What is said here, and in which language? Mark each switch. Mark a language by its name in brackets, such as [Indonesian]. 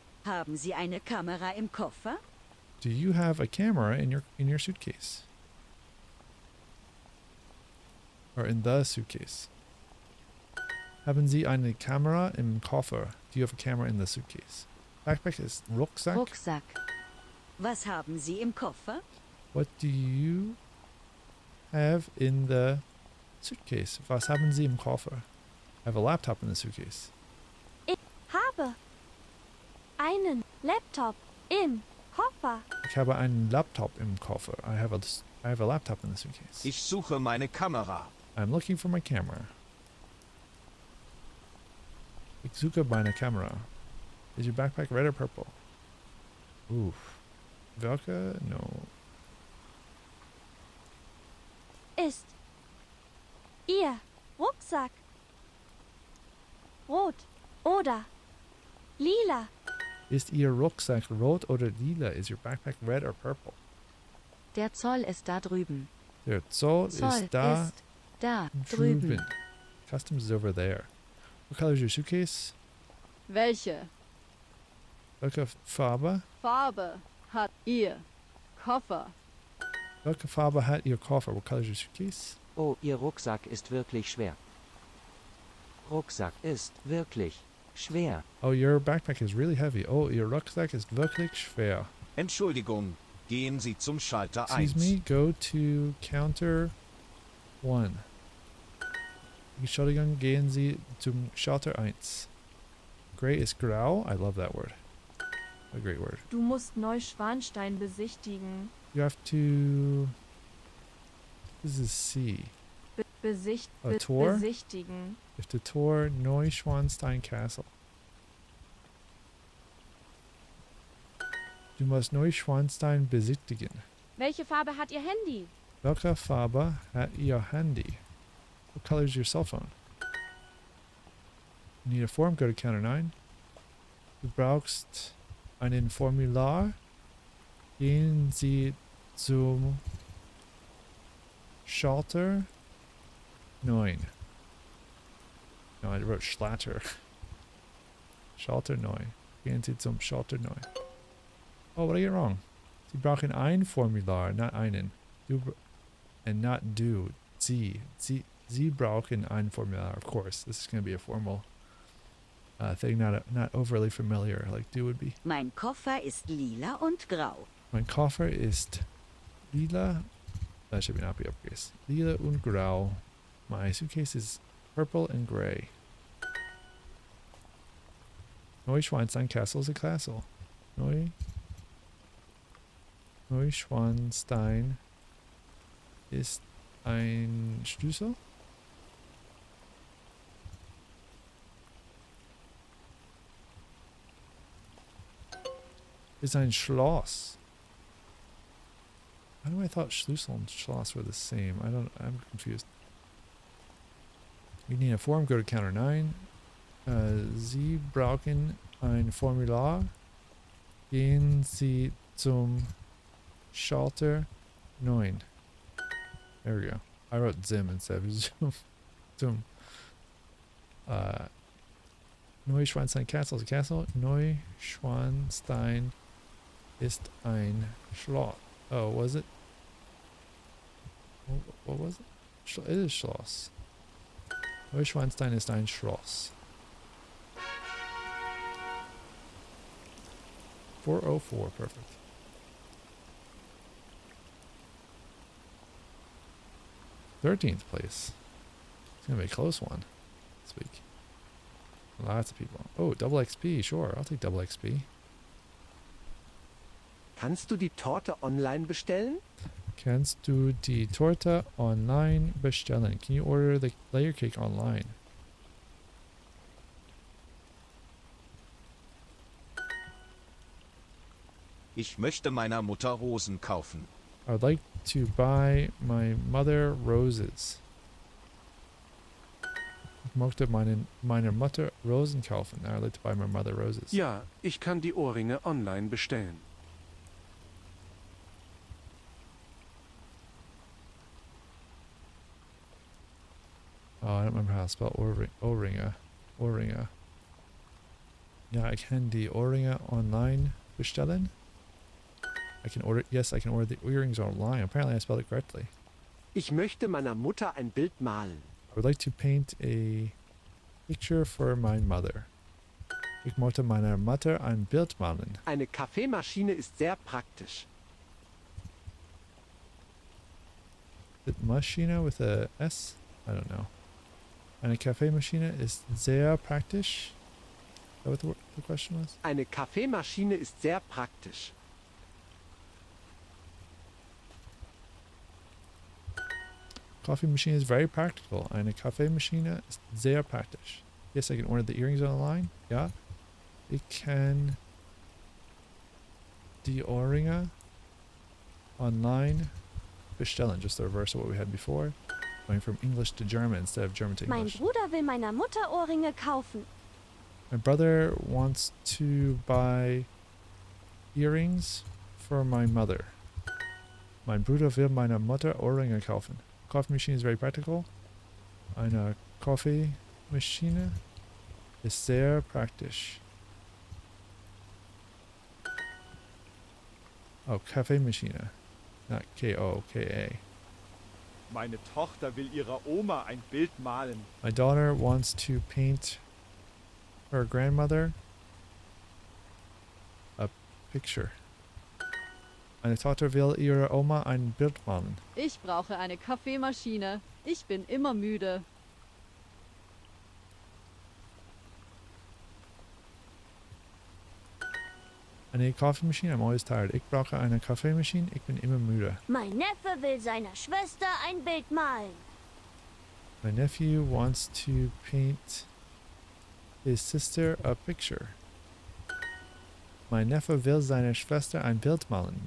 [German] Haben Sie eine Kamera im Koffer? [English] Do you have a camera in your suitcase? Or in the suitcase? [German] Haben Sie eine Kamera im Koffer? [English] Do you have a camera in the suitcase? Backpack is Rucksack. [German] Rucksack. Was haben Sie im Koffer? [English] What do you have in the suitcase? [German] Was haben Sie im Koffer? [English] I have a laptop in the suitcase. [German] Ich habe einen Laptop im Koffer. Ich habe einen Laptop im Koffer. [English] I have a laptop in the suitcase. [German] Ich suche meine Kamera. [English] I'm looking for my camera. [German] Ich suche meine Kamera. [English] Is your backpack red or purple? Oof. Welke? No. [German] Ist Ihr Rucksack rot oder lila? Ist Ihr Rucksack rot oder lila? [English] Is your backpack red or purple? [German] Der Zoll ist da drüben. Der Zoll Zoll ist da drüben. [English] Customs is over there. What color is your suitcase? [German] Welche Welche Farbe? Farbe hat Ihr Koffer? Welche Farbe hat Ihr Koffer? [English] What color is your suitcase? [German] Oh, Ihr Rucksack ist wirklich schwer. Rucksack ist wirklich schwer. [English] Oh, your backpack is really heavy. [German] Oh, Ihr Rucksack ist wirklich schwer. Entschuldigung, gehen Sie zum Schalter 1. [English] Excuse me, go to counter 1. [German] Entschuldigung, gehen Sie zum Schalter 1. [English] Gray is grau. I love that word. A great word. [German] Du musst Neuschwanstein besichtigen. [English] You have to... This is C. A tour? [German] Besichtigen. [English] You have to tour Neuschwanstein Castle. [German] Du musst Neuschwanstein besichtigen. Welche Farbe hat Ihr Handy? Welche Farbe hat Ihr Handy? [English] What color is your cell phone? You need a form, go to counter 9. [German] Du brauchst ein Formular. Gehen Sie zum Schalter 9. [English] No, I wrote Schlatter. Schalter 9. [German] Gehen Sie zum Schalter 9. [English] Oh, what did I get wrong? [German] Sie brauchen ein Formular, not einen. [English] And not [German] du. Sie brauchen ein Formular, [English] of course. This is going to be a formal thing, not overly familiar like du would be. [German] Mein Koffer ist lila und grau. Mein Koffer ist lila [English] That should not be uppercase. [German] Lila und grau. [English] My suitcase is purple and gray. Neuschwanstein Castle is a castle. [German] Neuschwanstein ist ein Schlüssel? Ist ein Schloss. [English] Why do I thought Schlüssel and Schloss were the same? I'm confused. You need a form, go to counter 9. [German] Sie brauchen ein Formular. Gehen Sie zum Schalter 9. [English] There we go. I wrote Zim instead of Zoom. [German] Zum. [English] Neuschwanstein Castle is a castle. [German] Neuschwanstein ist ein Schloss. [English] Oh, was it? What was it? It is Schloss. [German] Neuschwanstein ist ein Schloss. [English] 404, perfect. 13th place. It's gonna be a close one this week. Lots of people. Oh, double XP, sure. I'll take double XP. [German] Kannst du die Torte online bestellen? Kannst du die Torte online bestellen? [English] Can you order the layer cake online? [German] Ich möchte meiner Mutter Rosen kaufen. [English] I would like to buy my mother roses. [German] Ich möchte meiner Mutter Rosen kaufen. [English] I would like to buy my mother roses. [German] Ja, ich kann die Ohrringe online bestellen. [English] Oh, I don't remember how to spell Ohrringe. Ohrringe. Yeah, I can [German] die Ohrringe online bestellen. [English] I can order, yes, I can order the earrings online. Apparently I spelled it correctly. [German] Ich möchte meiner Mutter ein Bild malen. [English] I would like to paint a picture for my mother. [German] Ich möchte meiner Mutter ein Bild malen. Eine Kaffeemaschine ist sehr praktisch. [English] Is it Maschine with a S? I don't know. [German] Eine Kaffeemaschine ist sehr praktisch. [English] Is that what the question was? [German] Eine Kaffeemaschine ist sehr praktisch. [English] Coffee machine is very practical. [German] Eine Kaffeemaschine ist sehr praktisch. [English] Yes, I can order the earrings online. [German] Ja. Ich kann die Ohrringe online bestellen. [English] Just the reverse of what we had before. Going from English to German instead of German to [German] Mein [English] English. [German] Bruder will meiner Mutter Ohrringe kaufen. [English] My brother wants to buy earrings for my mother. [German] Mein Bruder will meiner Mutter Ohrringe kaufen. [English] Coffee machine is very practical. [German] Eine Kaffeemaschine ist sehr praktisch. [English] Oh, Kaffeemaschine. Not K-O-K-A. [German] Meine Tochter will ihrer Oma ein Bild malen. [English] My daughter wants to paint her grandmother a picture. [German] Meine Tochter will ihrer Oma ein Bild malen. Ich brauche eine Kaffeemaschine. Ich bin immer müde. Eine Kaffeemaschine, [English] I'm always tired. [German] Ich brauche eine Kaffeemaschine, ich bin immer müde. Mein Neffe will seiner Schwester ein Bild malen. [English] My nephew wants to paint his sister a picture. [German] My Neffe will seiner Schwester ein Bild malen.